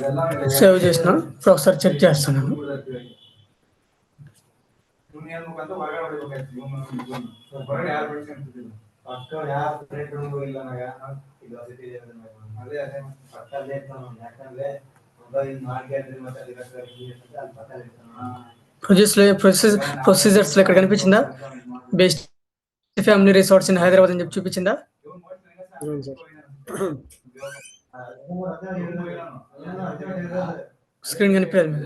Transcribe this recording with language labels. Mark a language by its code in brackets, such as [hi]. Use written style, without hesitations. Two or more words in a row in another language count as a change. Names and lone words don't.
[te] సేవ్ చేసిన. ఇప్పుడు ఒకసారి చెక్ చేస్తున్నాను. [kn] ಅಂತ ಹೊರಗಡೆ ಹೊಡಿಬೇಕಾಯ್ತು ಹೊರಗಡೆ ಯಾರು ಬಿಡ್ಸ್ಕೊಂತಿದ್ದಿಲ್ಲ ಪಕ್ಕ ಯಾರು ಫ್ರೆಂಡ್ ಇಲ್ಲ ಇದು ಅದೇ ಅದೇ ಪಕ್ಕಲ್ಲೇ ಇರ್ತಾನೆ ಯಾಕಂದ್ರೆ [te] ప్రొసీజర్స్ లో ఇక్కడ కనిపించిందా? [en] best family resorts in Hyderabad [te] అని చెప్పి చూపించిందా? అవును సార్. స్క్రీన్ కనిపించదు మీకు?